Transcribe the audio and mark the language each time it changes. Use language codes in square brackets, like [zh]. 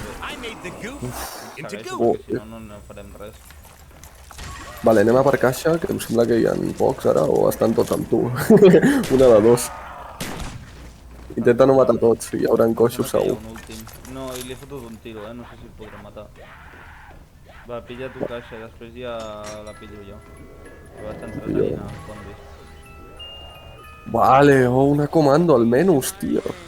[en] I made the goop into goop. Oh, [ca] Si no farem res. Vale, anem a per caixa, que em sembla que hi ha pocs ara, o estan tots amb tu. Una de dos. Intenta no matar tots, hi haurà coixos Que hi ha segur. un últim. No, i li he fotut un tiro, no sé si el podré matar. Va, pilla tu caixa i després ja la pillo jo. Que vaig entretenint els zombis. Vale, una comando almenys, tío.